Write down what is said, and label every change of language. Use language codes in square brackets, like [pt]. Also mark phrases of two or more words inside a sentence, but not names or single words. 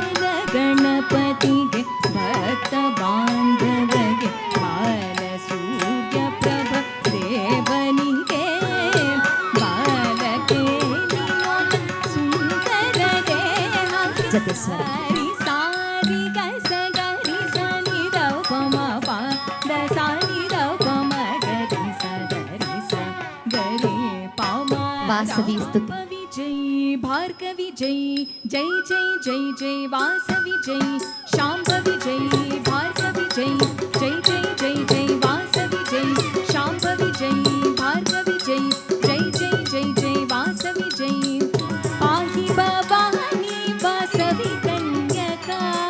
[kn] ಗಣಪತಿಗೆ ಭಕ್ತ ಬಾಂಧವಗೆ ಬಾಲ ಸೂರ್ಯ ಪ್ರಭ ದೇವನಿಗೆ ಬಾಲಕೆ ಸುಂದರ ದೇಹ ಜತೆ ಸ್ವರ. ಸಾರಿ ಗ ಸ ಗ ರಿ ಸ ನಿ ದ ಪ ಮ ಪ ದ ಸ ನಿ ದ ಪ ಮ ಗ ರಿ ಸ ದ ರಿ ಸ ಗ ರಿ ಪ ಮ. ವಾಸವಿ ಸ್ತುತಿ. [sa] जय भार्गवी जय जय जय जय जय वासवी जय शांभवी जय भार्गवी जय जय जय जय जय वासवी जय शांभवी जय भार्गवी जय जय जय जय जय वासवी जय पाहि भवानी वासवी कन्यका.